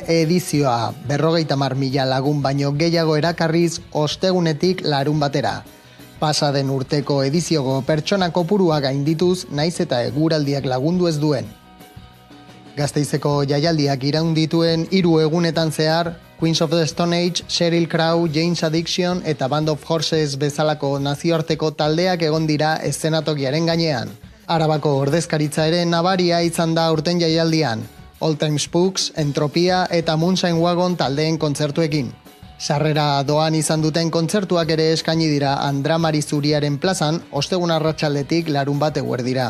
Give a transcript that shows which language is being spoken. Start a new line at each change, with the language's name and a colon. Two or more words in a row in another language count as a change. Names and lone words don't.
Basque: edizioa, 50.000 lagun baino gehiago erakarriz ostegunetik larun batera. Pasaden urteko edizioko pertsona kopurua gaindituz, naiz eta eguraldiak lagundu ez duen. Gasteizeko jaialdiak iraun dituen 3 egunetan zehar, Queens of the Stone Age, Sheryl Crow, Jane's Addiction eta Band of Horses bezalako nazioarteko taldeak egon dira eszenatokiaren gainean. Arabako ordezkaritza ere nabaria izan da urten jaialdian, Old Time Spooks, Entropia eta Moonshine Wagon taldeen kontzertuekin. Sarrera doan izan duten kontzertuak ere eskaini dira Andramari Zuriaren plazan, ostegun arratsaldetik larun bat eguerdira.